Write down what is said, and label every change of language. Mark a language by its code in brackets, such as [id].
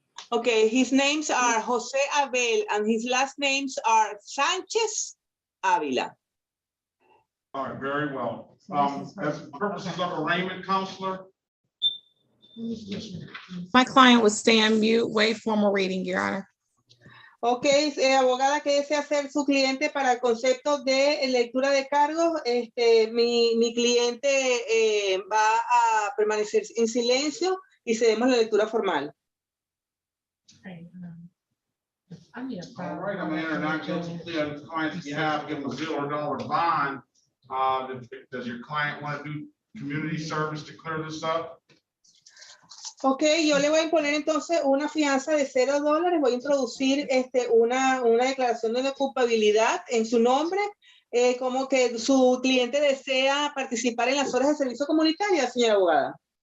[en] Okay, his names are José Abel and his last names are Sánchez Ávila. All right, very well. As purposes of arraignment, counselor. My client will stand mute, wait formal reading, Your Honor. [es] Ok, abogada, ¿qué desea hacer su cliente para el concepto de lectura de cargos? Mi cliente va a permanecer en silencio y cedemos la lectura formal. [en] All right, I'm gonna enter not guilty plea on the client's behalf, give him a $0 bond. Does your client want to do community service to clear this up? [es] Ok, yo le voy a imponer entonces una fianza de $0. Voy a introducir una declaración de culpabilidad en su nombre, como que su cliente desea participar en las horas de servicio comunitario, señora abogada.